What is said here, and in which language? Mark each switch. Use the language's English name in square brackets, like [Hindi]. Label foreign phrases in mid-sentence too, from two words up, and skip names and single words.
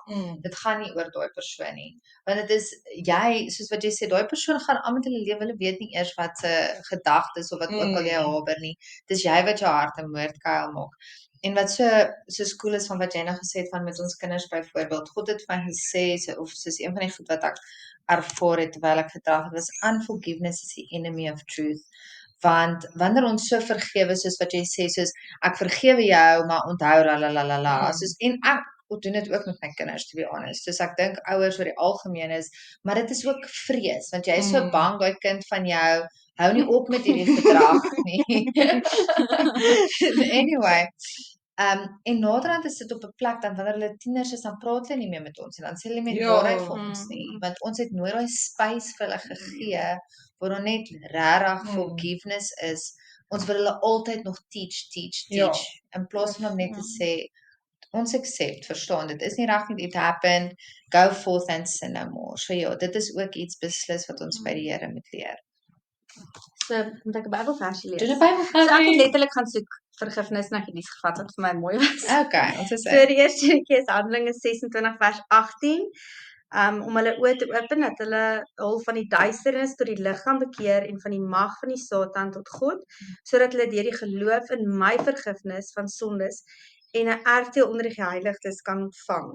[Afrikaans] Dit gaan nie oor daai persoon nie. Want dit is jy, soos wat jy sê, daai persoon gaan aan met hulle lewe, hulle weet nie eers wat se gedagtes of wat ook al jy haber nie. Dis jy wat jou hart 'n moordkuil maak. En wat so cool is van wat jy nou gesê het van met ons kinders byvoorbeeld, God het vir my gesê, of soos een van die goed wat ek ervaar het terwyl ek gedrag het, [English] was unforgiveness is the enemy of truth. [Afrikaans] Want wanneer ons so vergewe soos wat jy sê, soos ek vergewe jou, maar onthou soos en ek doen dit ook met my kinders, [English] to be honest. [Afrikaans] Soos ek dink ouers oor die algemeen is, maar dit is ook vrees, want jy is so bang daai kind van jou hou nie op met hierdie gedrag nie. Anyway, en naderhand is dit op 'n plek dan wanneer hulle tieners is, dan praat hulle nie meer met ons en dan sê hulle met waarheid vir ons nie, want ons het nooit daai space vir hulle gegee waar daar net regtig forgiveness is. Ons wil hulle altyd nog teach in plaas van om net te sê ons accept, verstaan, dit is nie reg nie, [English] it happened, go forth and sin no more. [Afrikaans] So dit is ook iets beslis wat ons by die Here moet leer. So, moet ek 'n Bybelversie lees? Doen 'n Bybelversie. So ek het letterlik gaan soek vergifnis en ek het iets gevat wat vir my mooi was. Okay, ons is So die eerste keer is Handelinge 26 vers 18. Om hulle oë te open dat hulle hul van die duisternis tot die lig gaan bekeer en van die mag van die Satan tot God, sodat hulle deur die geloof in my vergifnis van sondes en 'n erfdeel onder die geheiligdes kan ontvang.